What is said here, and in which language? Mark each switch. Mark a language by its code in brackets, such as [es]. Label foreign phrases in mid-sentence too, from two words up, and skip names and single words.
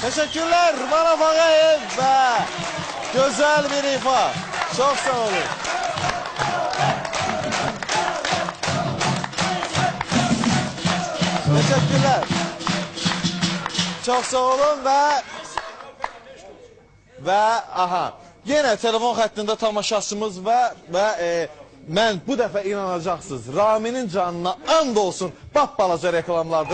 [tr] Teşekkürler Manaf Ağayev ve güzel bir ifa. Çok sağ olun. Teşekkürler. Çok sağ olun ve aha yine [az] telefon xəttində tamaşaçımız və mən bu dəfə inanacaqsınız. Raminin canına and olsun balaca reklamlardır.